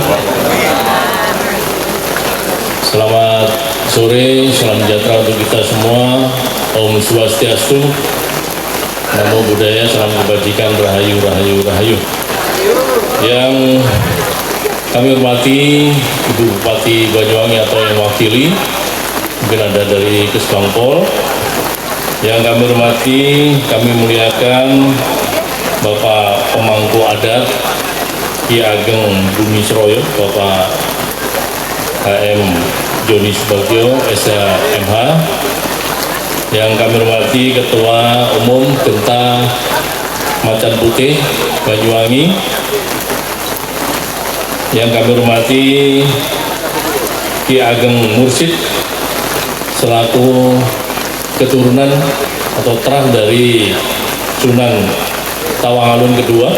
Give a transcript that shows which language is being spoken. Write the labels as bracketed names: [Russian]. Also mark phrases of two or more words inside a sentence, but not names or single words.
[Indonesian] Selamat sore, salam sejahtera untuk kita semua. Om Swastiastu, Namo Buddhaya, salam kebajikan, rahayu, rahayu, rahayu. Yang kami hormati Ibu Bupati Banyuwangi atau yang wakili, mungkin ada dari Kesbangpol. Yang kami hormati, kami muliakan Bapak Pemangku Adat Ki Ageng Bumi Seroyo, Bapak HM Joni Subagio, SMH. Yang kami hormati Ketua Umum Genta Macan Putih Banyuwangi. Yang kami hormati Ki Ageng Mursid selaku keturunan atau terah dari Sunan Tawangalun kedua.